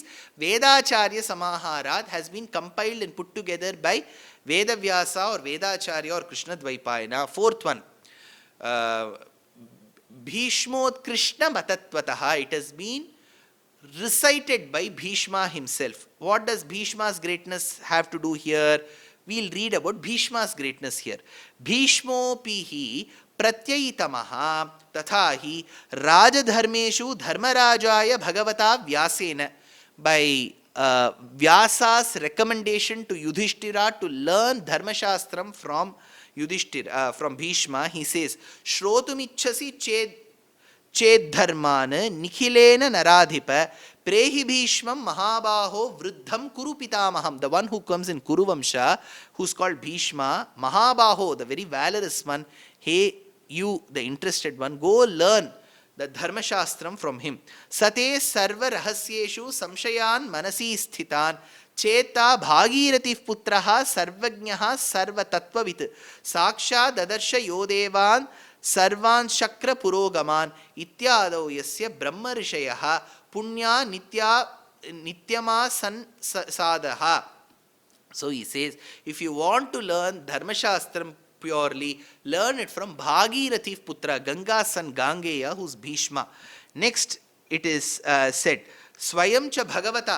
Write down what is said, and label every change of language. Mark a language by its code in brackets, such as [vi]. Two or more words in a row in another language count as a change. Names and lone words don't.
[en] Vedacharya Samaharat has been compiled and put together by Vedavyasa or Vedacharya or Krishna Dvaipayana. Fourth one. [sa] Bhīṣmot Krishna Matatvataha. [en] It has been recited by Bheeshma himself. What does Bheeshma's greatness have to do here? We'll read about Bheeshma's greatness here. [sa] Bhīṣmo pihi pratyayitamaha tathahi rajadharmeshu dharmarajaya bhagavata vyasena. [en] By Vyasa's recommendation to Yudhiṣtira to learn dharmashastram from Yudhiṣtira, from Bheeshma, he says, [sa] Shrotumichasi ched dharmana nikhilena naradhipa prehi Bheeshmam mahabaho vruddham kuru pitamaham. [en] The one who comes in Kuru Vamsha, who's called Bheeshma, Mahabaho, the very valorous one. Hey, you, the interested one, go learn the dharmashastram from him. [sa] Sate sarva rahasyeshu samshayan manasi sthitan Cheta Bhagiratif Putraha Sarvagnaha Sarva Tattvavit Saksha Dadarsha Yodevan Sarvan Shakra Purogaman Ityado Yasya Brahma Rishayaha Punya Nityama San Sadaha. [en] So he says, if you want to learn Dharmashastram purely, learn it from Bhagiratif Putra, Ganga's son Gangeya, who's Bheeshma. Next, it is said, [sa] Swayamcha Bhagavata.